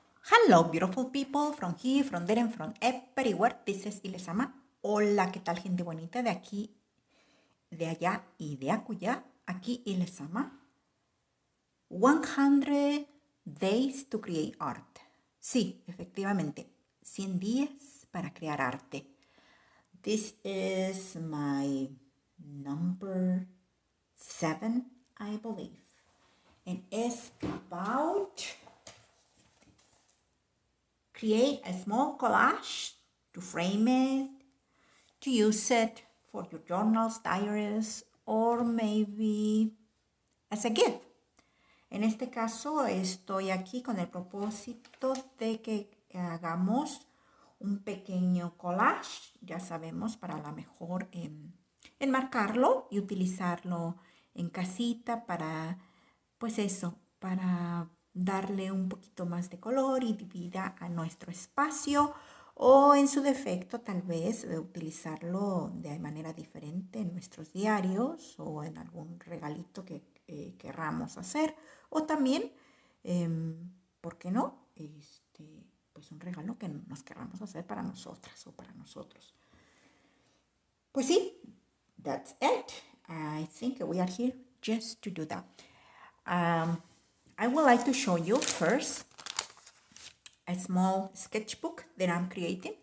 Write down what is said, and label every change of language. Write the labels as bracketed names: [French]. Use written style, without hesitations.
[English] Hello, beautiful people from here, from there, and from everywhere. This is yLezama. [Spanish] Hola, ¿qué tal, gente bonita de aquí, de allá y de acullá? Aquí yLezama. [English] 100 days to create art. [Spanish] Sí, efectivamente, 100 días para crear arte. [English] This is my number 7, I believe. And it's about create a small collage to frame it, to use it for your journals, diaries, or maybe as a gift. [Spanish] En este caso estoy aquí con el propósito de que hagamos un pequeño collage, ya sabemos, para la mejor enmarcarlo y utilizarlo en casita para, pues eso, para darle un poquito más de color y vida a nuestro espacio, o en su defecto tal vez utilizarlo de manera diferente en nuestros diarios o en algún regalito que querramos hacer, o también, ¿por qué no? Pues un regalo que nos querramos hacer para nosotras o para nosotros. Pues sí, [English] that's it. I think we are here just to do that. I would like to show you first a small sketchbook that I'm creating.